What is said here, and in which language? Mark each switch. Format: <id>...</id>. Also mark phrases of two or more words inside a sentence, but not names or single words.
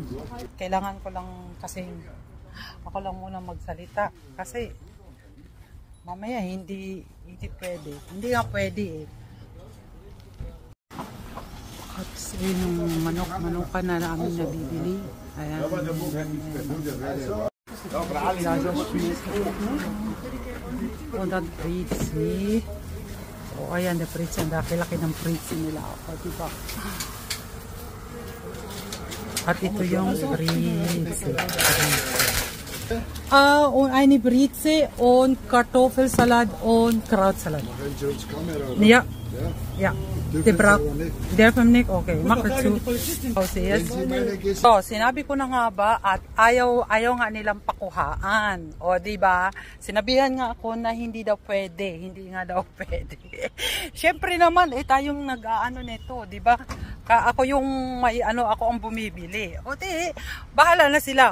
<tl>Kailangan ko lang kasi ako lang muna magsalita kasi mamaya hindi pwede. Hindi nga pwede eh. At yung manok-manokan na namin nabibili. Ayan.</tl> <en>Oh, that pretty.</en> <tl>Oh, ayan,</tl> <en>the pretty.</en> <tl>Ang laki-laki ng pretty nila. O, diba? At ito yung britse.</tl> <de>Eine Britze und Kartoffelsalat und Krautsalat. Ja. Ja. Der vom Nick, okay. Mach dazu.</de> <tl>So, sinabi ko na nga ba at ayaw nga nilang pakuhaan. O, diba? Sinabihan nga ako na hindi daw pwede. Hindi nga daw pwede. Siyempre naman, tayong nag-aano nito, diba? Ako yung ako ang bumibili. O di, bahala na sila.</tl>